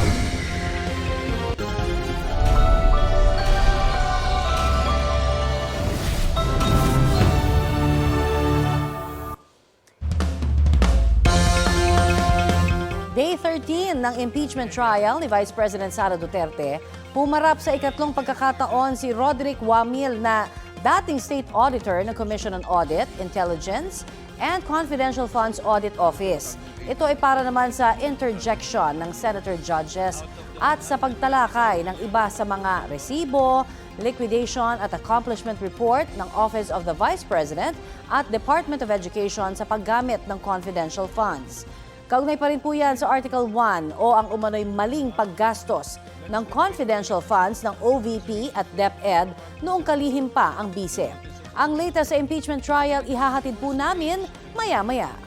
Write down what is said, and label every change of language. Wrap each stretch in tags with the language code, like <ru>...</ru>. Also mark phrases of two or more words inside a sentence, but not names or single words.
<tl>Day 13 ng</tl> <en>impeachment trial</en> <tl>ni Vice President Sara Duterte, pumarap sa ikatlong pagkakataon si Roderick Wamil na dating State Auditor ng Commission on Audit, Intelligence, and Confidential Funds Audit Office. Ito ay para naman sa interjection ng</tl> <en>senator judges</en> <tl>at sa pagtalakay ng iba sa mga resibo, liquidation at</tl> <en>accomplishment report</en> <tl>ng Office of the Vice President at Department of Education sa paggamit ng</tl> <en>confidential funds.</en> <tl>Kaugnay pa rin po yan sa Article 1 o ang umano'y maling paggastos ng</tl> <en>confidential funds</en> <tl>ng OVP at DepEd noong kalihim pa ang bise. Ang latest sa</tl> <en>impeachment trial</en> <tl>ihahatid po namin maya-maya.</tl>